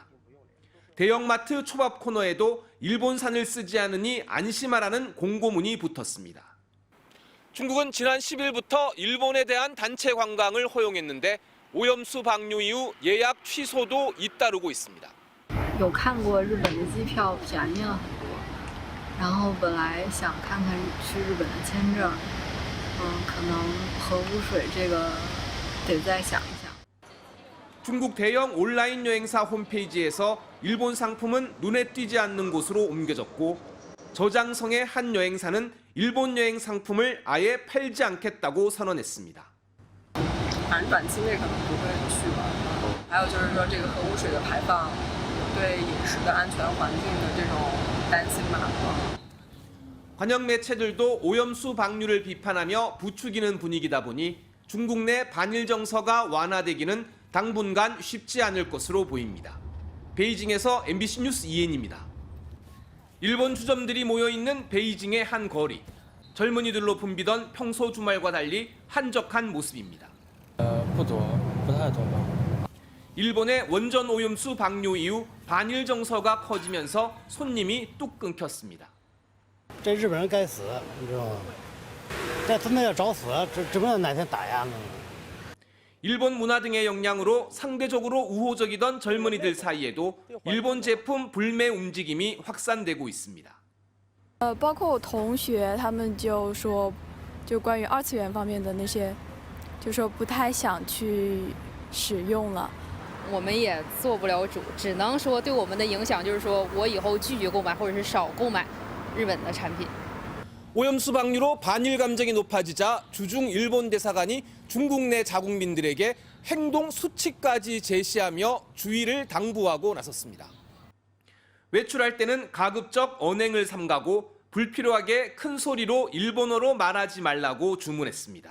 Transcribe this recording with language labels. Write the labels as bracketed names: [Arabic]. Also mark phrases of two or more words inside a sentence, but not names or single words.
[Korean] 대형마트 초밥 코너에도 일본산을 쓰지 않으니 안심하라는 공고문이 붙었습니다. 중국은 지난 10일부터 일본에 대한 단체 관광을 허용했는데 오염수 방류 이후 예약 취소도 잇따르고 있습니다. [Chinese] 有看过日本的机票便宜了很多，然后本来想看看去日本的签证，可能核污水这个得再想一想。 [Korean] 중국 대형 온라인 여행사 홈페이지에서 일본 상품은 눈에 띄지 않는 곳으로 옮겨졌고 저장성의 한 여행사는 일본 여행 상품을 아예 팔지 않겠다고 선언했습니다. [Chinese] 反正短期内可能不会去吧。还有就是说这个核污水的排放。 对饮食的安全环境的这种担心吧。 [Korean] 관영 매체들도 오염수 방류를 비판하며 부추기는 분위기다 보니 중국 내 반일 정서가 완화되기는 당분간 쉽지 않을 것으로 보입니다. 베이징에서 MBC 뉴스 이혜인입니다. 일본 주점들이 모여있는 베이징의 한 거리. 젊은이들로 붐비던 평소 주말과 달리 한적한 모습입니다. [Chinese] 不多，不太多吧。 [Korean] 일본의 원전 오염수 방류 이후 반일 정서가 커지면서 손님이 뚝 끊겼습니다. [Chinese] 这日本人该死，你知道吗？这他妈要找死，指不定哪天打压呢。 [Korean] 일본 문화 등의 영향으로 상대적으로 우호적이던 젊은이들 사이에도 일본 제품 불매 움직임이 확산되고 있습니다. [Chinese] 包括我同学，他们就说，就关于二次元方面的那些，就说不太想去使用了。我们也做不了主，只能说对我们的影响就是说我以后拒绝购买或者是少购买日本的产品。 [Korean] 오염수 방류로 반일 감정이 높아지자 주중 일본 대사관이 중국 내 자국민들에게 행동 수칙까지 제시하며 주의를 당부하고 나섰습니다. 외출할 때는 가급적 언행을 삼가고 불필요하게 큰 소리로 일본어로 말하지 말라고 주문했습니다.